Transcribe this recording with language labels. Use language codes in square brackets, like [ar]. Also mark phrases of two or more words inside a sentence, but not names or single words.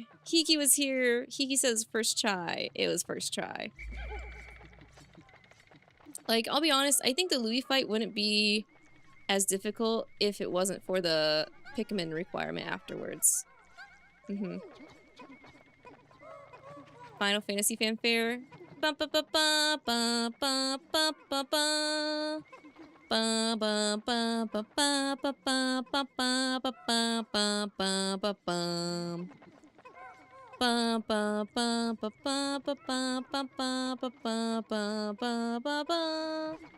[en] Kiki was here. Kiki says first try. It was first try. Like, I'll be honest, I think the Louis fight wouldn't be as difficult if it wasn't for the Pikmin requirement afterwards. Final Fantasy fanfare. Ba ba ba ba ba ba ba ba ba. Ba ba ba ba ba ba ba ba ba ba ba ba ba ba bum. Ba ba ba ba ba ba ba ba ba ba ba ba ba ba.